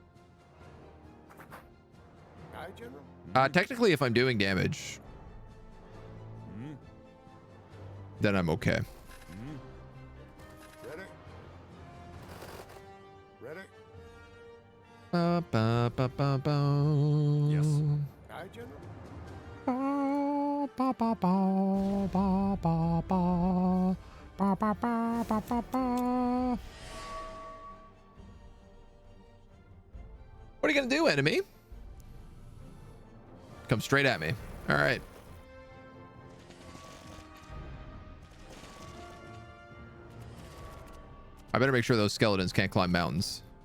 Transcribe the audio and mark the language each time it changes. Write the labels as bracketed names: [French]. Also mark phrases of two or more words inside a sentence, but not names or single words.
[English] Yes. Aye, General. Technically, if I'm doing damage, Mm. then I'm okay. Mm. Ready. Ready. Ba, ba, ba, ba, ba. Yes. Aye, General. Ba, ba, ba, ba, ba, ba, ba. Ba, ba, ba, ba, ba, ba. What are you gonna do, enemy? Come straight at me. All right. I better make sure those skeletons can't climb mountains.